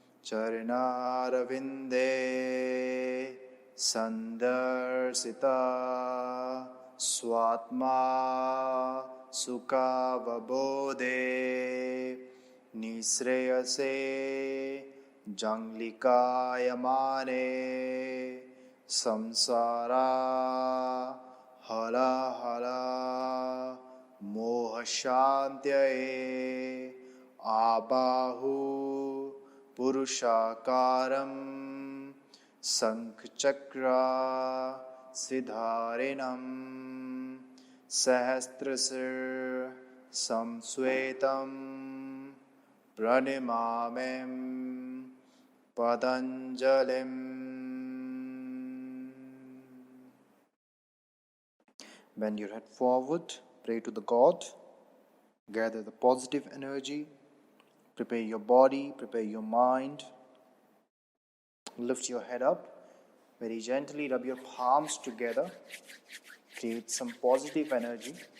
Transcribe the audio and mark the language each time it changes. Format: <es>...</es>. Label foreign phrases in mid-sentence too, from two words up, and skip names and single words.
<sa>चरणारविन्दे सन्दर्शित स्वात्म सुखावबोधे निःश्रेयसे जाङ्गलिकायमाने संसार हाला हल मोहशान्त्यै आबाहु पुरुषाकारं शङ्खचक्र असिधारिणं सहस्रशिरसं श्वेतं प्रणमामि पतञ्जलिम्.</sa> <en>Bend your head forward. Pray to the God, gather the positive energy, prepare your body, prepare your mind. Lift your head up, very gently rub your palms together, create some positive energy.</en>